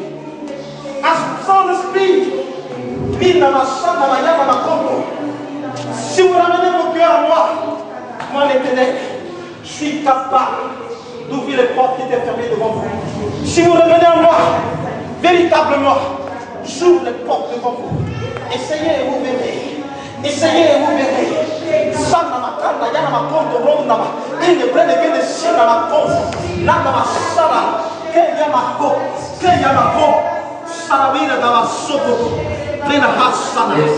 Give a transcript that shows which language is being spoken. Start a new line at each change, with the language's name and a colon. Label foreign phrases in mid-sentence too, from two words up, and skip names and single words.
French: Si vous ramenez vos cœurs à moi l'éternel, je suis capable d'ouvrir les portes qui étaient fermées devant vous. Si vous revenez à moi, véritablement, j'ouvre les portes devant vous. Essayez et vous verrez. Sana makanda yana makondo ronda ma. Ine brede ke de sina makondo. Nanda masara. Kenya mako. Sarabira da masoko. Plena hasana.